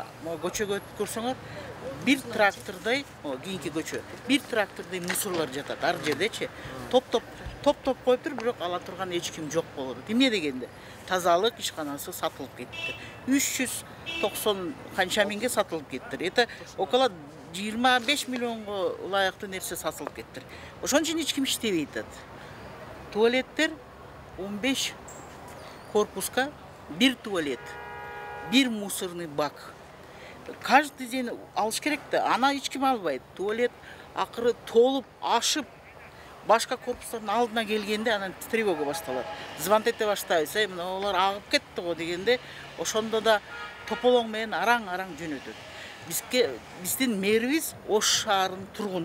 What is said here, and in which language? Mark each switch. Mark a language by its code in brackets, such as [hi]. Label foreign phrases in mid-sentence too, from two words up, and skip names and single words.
[ky] Көчөгө өтүп көрсөңөр, бир трактордой, кийинки көчө, бир трактордой мусорлор жатат. Ар жердечи топ-топ коюптур, бирок ала турган эч ким жок болот. Эмне дегенде? Тазалык ишканасы сатылып кетти. 390 канча миңге сатылып кетти. [ru] Это около [ky] 25 миллионго ылайыктуу нерсе сатылып кетти. Ошон үчүн эч ким иштебейт атат. Туалеттер 15 корпуска, бир туалет, бир [ru] мусорный бак. Каждый день [ky] алыш керек да, ана эч ким албайт. Туалет акыры толуп, ашып, башка корпустардын алдына келгенде анан тревога башталат. Звонок эте баштайбыз, мына олар агып кетти го дегенде, ошондо да тополоң менен араң бизден мэрибиз Ош шаарынын тургуну.